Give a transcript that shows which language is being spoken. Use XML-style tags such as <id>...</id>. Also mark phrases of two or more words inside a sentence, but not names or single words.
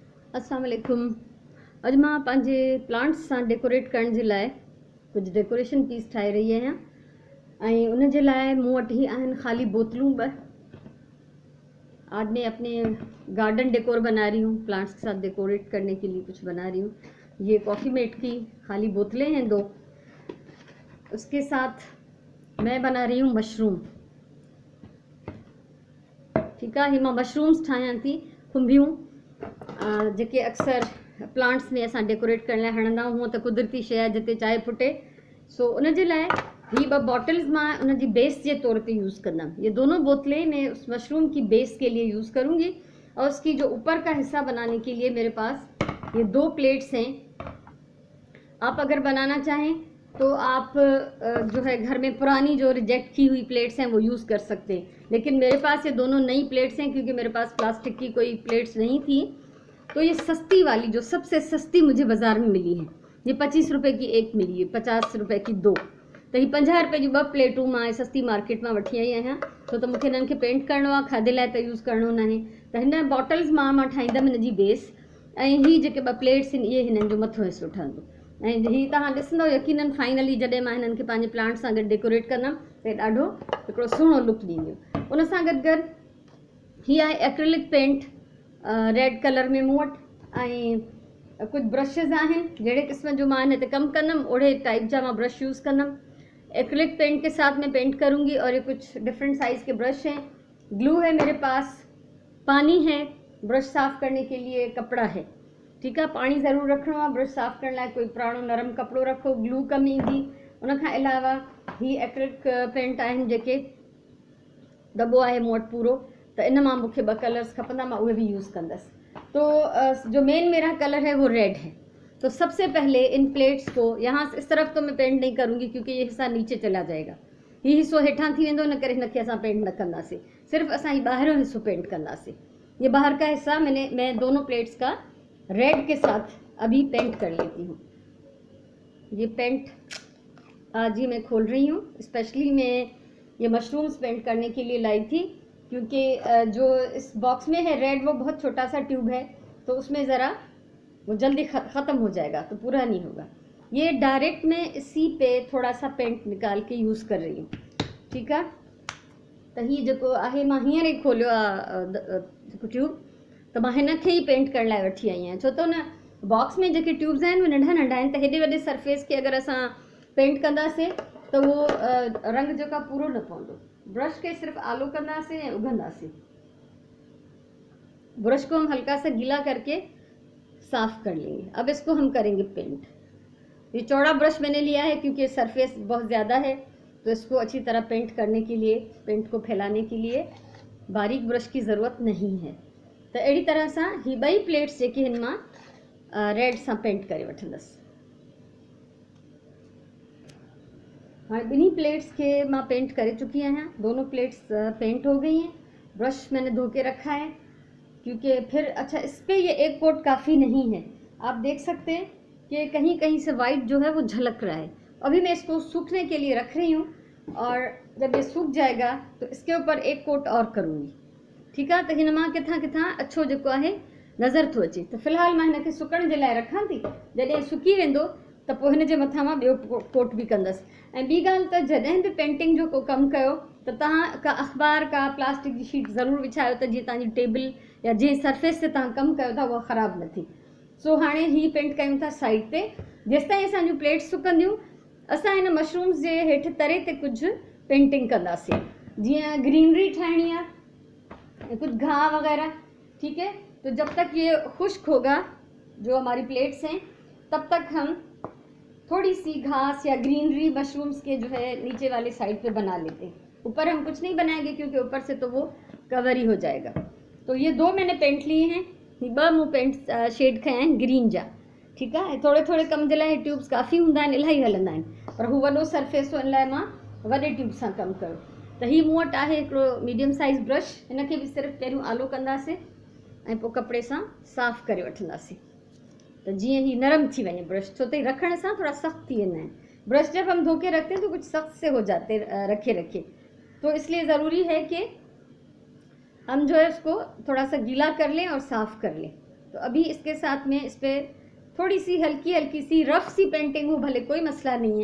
<ar>السلام عليكم.</ar> <sd>अॼु मां पंहिंजे प्लांट्स सां डेकोरेट करण जे लाइ कुझु डेकोरेशन पीस ठाहे रही आहियां ऐं उन जे लाइ मूं वटि ही आहिनि ख़ाली बोतलूं ॿ।</sd> <hi>आज मैं अपने गार्डन डेकोर बना रही हूँ, प्लांट्स के साथ डेकोरेट करने के लिए कुछ बना रही हूँ। ये कॉफ़ी मेट की खाली बोतलें हैं 2। उसके साथ मैं बना रही हूँ मशरूम। ठीक है,</hi> <sd>मां मशरूम्स ठाहियां थी, खुंबियूं जेके अक्सर प्लांट्स में असां डेकोरेट करण लाइ हणंदा आहियूं। हूअं त कुदरती शइ आहे जिते चाहे फुटे, सो उन जे लाइ ही 2 बॉटल्स मां उन जी बेस के तौर पे यूज़ कंदमि।</sd> <hi>ये दोनों बोतलें मैं उस मशरूम की बेस के लिए यूज़ करूँगी और उसकी जो ऊपर का हिस्सा बनाने के लिए मेरे पास ये 2 प्लेट्स हैं। आप अगर बनाना चाहें तो आप जो है घर में पुरानी जो रिजेक्ट की हुई प्लेट्स हैं वो यूज़ कर सकते हैं, लेकिन मेरे पास ये दोनों नई प्लेट्स हैं क्योंकि मेरे पास प्लास्टिक की कोई प्लेट्स नहीं थी। तो ये सस्ती वाली जो सबसे सस्ती मुझे बाज़ार में मिली है, ये 25 रुपए की एक मिली है, 50 रुपए की 2।</hi> <sd>तो ये 50 रुपए जी 2 प्लेटूं मां सस्ती मार्केट में वठी आई आहियां। तो मूंखे इन्हनि खे पेंट करणो आहे, खाधे लाइ त यूज़ करणो न आहे। त हिन बॉटल्स मां ठाहींदमि हिन जी बेस, ऐं ही जेके 2 प्लेट्स आहिनि इहे हिननि जो मथो हिसो ठहंदो। ऐं ही तव्हां ॾिसंदव यकीनन फाइनली जॾहिं मां हिननि खे पंहिंजे प्लांट सां गॾु डेकोरेट कंदमि त ॾाढो हिकिड़ो सुहिणो लुक ॾींदियूं। उन सां गॾु गॾु ही आहे एक्रेलिक पेंट रेड कलर में मूं वटि, ऐं कुछ ब्रशेज़ आहिनि जहिड़े क़िस्म जो मां हिन ते कमु कंदमि ओढ़े टाइप जा मां ब्रश यूज़ कंदमि।</sd> <hi>एक्रेलिक पेंट के साथ मैं पेंट करूँगी और ये कुछ डिफरेंट साइज़ के ब्रश हैं। ग्लू है मेरे पास, पानी है, ब्रश साफ़ करने के लिए कपड़ा है। ठीक है,</hi> <sd>पानी ज़रूर रखणो आहे ब्रश साफ़ करण लाइ। कोई पुराणो नरम कपिड़ो रखो, ग्लू कम ईंदी। उन खां अलावा ही एक्रेलिक पेंट आहिनि जेके दॿो आहे मूं वटि पूरो, त इन मां मूंखे 2 कलर्स खपंदा, मां उहे भी यूज़ कंदसि।</sd> <hi>तो जो मेन मेरा कलर है वो रेड है। तो सबसे पहले इन प्लेट्स को यहाँ से इस तरफ तो मैं पेंट नहीं करूँगी क्योंकि ये हिस्सा नीचे चला जाएगा,</hi> <sd>ये हिस्सो हेठां थी वेंदो, इन करे हिनखे असां पेंट न कंदासीं, सिर्फ़ु असां ही ॿाहिरों हिस्सो पेंट कंदासीं।</sd> <hi>ये बाहर का हिस्सा मैं दोनों प्लेट्स का रेड के साथ अभी पेंट कर लेती हूँ। ये पेंट आज ही मैं खोल रही हूँ। स्पेशली मैं ये मशरूम्स पेंट करने के लिए लाई थी क्योंकि जो इस बॉक्स में है रेड वो बहुत छोटा सा ट्यूब है, तो उसमें ज़रा वो जल्दी ख़त्म हो जाएगा, तो पूरा नहीं होगा। ये डायरेक्ट मैं इसी पे थोड़ा सा पेंट निकाल के यूज़ कर रही हूँ। ठीक है,</hi> <sd>तो ही जो आहे मां हींअर ई खोलियो आहे ट्यूब, तो मां हिन खे ही पेंट करण लाइ वठी आई आहियां। छो तो न बॉक्स में जेके ट्यूब्स आहिनि उहे नंढा नंढा आहिनि, त हेॾे वॾे सरफेस खे अगरि असां पेंट कंदासीं त वो रंग जेका पूरो न पवंदो। ब्रश के सिर्फ आलो कंदासीं ऐं उघंदासीं।</sd> <hi>ब्रश को हम हल्का सा गीला करके साफ कर लेंगे। अब इसको हम करेंगे पेंट। ये चौड़ा ब्रश मैंने लिया है क्योंकि सरफेस बहुत ज़्यादा है, तो इसको अच्छी तरह पेंट करने के लिए, पेंट को फैलाने के लिए बारीक ब्रश की ज़रूरत नहीं है।</hi> <sd>तो अड़ी तरह से ही 2 प्लेट्स जेके हिन मां रेड सां पेंट करे वठंदसि। हाँ, 2 प्लेट्स के मैं पेंट करे चुकी आहियां,</sd> <hi>दोनों प्लेट्स पेंट हो गई हैं। ब्रश मैंने धो के रखा है क्योंकि फिर अच्छा इस पर ये एक कोट काफ़ी नहीं है। आप देख सकते हैं कि कहीं कहीं से वाइट जो है वो झलक रहा है। अभी मैं इसको सूखने के लिए रख रही हूँ और जब ये सूख जाएगा तो इसके ऊपर एक कोट और करूँगी। ठीक है,</hi> <sd>तो हिन मां किथां किथां अच्छो जेको आहे नज़र थो अचे। तो फ़िलहाल मां हिनखे सुकण जे लाइ रखां थी, जॾहिं सुकी वेंदो त पोइ हिन जे मथां मां ॿियो कोट बि कंदसि। ऐं ॿी ॻाल्हि त जॾहिं बि पेंटिंग जो को कमु कयो त तव्हां का अख़बार का प्लास्टिक जी शीट ज़रूरु विछायो त जीअं तव्हांजी टेबल या जंहिं सरफेस ते तव्हां कमु कयो था उहा ख़राबु न थी। सो हाणे ही पेंट कयूं था साइड ते। जेसिताईं असांजूं प्लेट्स सुकंदियूं असां हिन मशरूम्स जे हेठि तरे ते कुझु पेंटिंग कंदासीं, जीअं ग्रीनरी ठाहिणी आहे, कुछ घाह वगैरह।</sd> <hi>ठीक है, तो जब तक ये खुश्क होगा जो हमारी प्लेट्स हैं, तब तक हम थोड़ी सी घास या ग्रीनरी मशरूम्स के जो है नीचे वाले साइड पे बना लेते हैं। ऊपर हम कुछ नहीं बनाएंगे क्योंकि ऊपर से तो वो कवर ही हो जाएगा। तो ये 2 मैंने पेंट लिए हैं,</hi> <sd>2 मूं पेंट शेड खया आहिनि ग्रीन जा।</sd> <hi>ठीक है,</hi> <sd>थोड़े थोड़े कम जे लाइ ट्यूब्स काफ़ी हूंदा आहिनि, इलाही हलंदा आहिनि, पर हू वॾो सरफेस हो, इन लाइ मां वॾे ट्यूब सां कमु कयो। त ही मूं वटि आहे हिकिड़ो मीडियम साइज़ ब्रश, हिनखे बि सिर्फ़ु पहिरियों आलो कंदासीं ऐं पोइ कपिड़े सां साफ़ करे वठंदासीं तो जीअं ही नरम थी वञे ब्रश। छो त रखण सां थोड़ा सख्त थी वेंदा आहिनि।</sd> <hi>ब्रश जब हम धो के रखते हैं तो कुछ सख्त से हो जाते रखे रखे, तो इसलिए ज़रूरी है कि हम जो है उसको थोड़ा सा गीला कर लें और साफ़ कर लें। तो अभी इसके साथ में इस पर थोड़ी सी हल्की हल्की सी रफ सी पेंटिंग हो, भले कोई मसला नहीं है।</hi>